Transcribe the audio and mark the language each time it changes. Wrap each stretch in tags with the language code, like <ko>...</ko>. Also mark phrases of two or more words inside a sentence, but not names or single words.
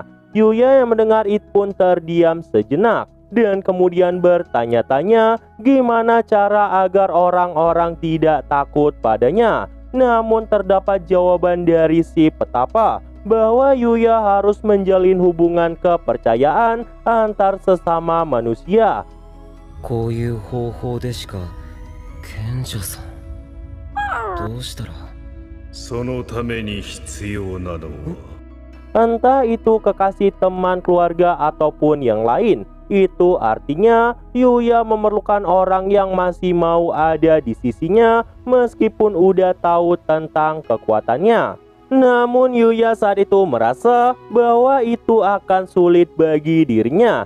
<id>Yuya yang mendengar itu pun terdiam sejenak dan kemudian bertanya-tanya gimana cara agar orang-orang tidak takut padanya. Namun terdapat jawaban dari si Petapa bahwa Yuya harus menjalin hubungan kepercayaan antar sesama manusia.</id> <ja>こういう方法でしか賢者さんどうしたらそのために必要なのは</ja> <id>Entah itu kekasih, teman, keluarga, ataupun yang lain. Itu artinya Yuya memerlukan orang yang masih mau ada di sisinya meskipun udah tahu tentang kekuatannya. Namun Yuya saat itu merasa bahwa itu akan sulit bagi dirinya.</id>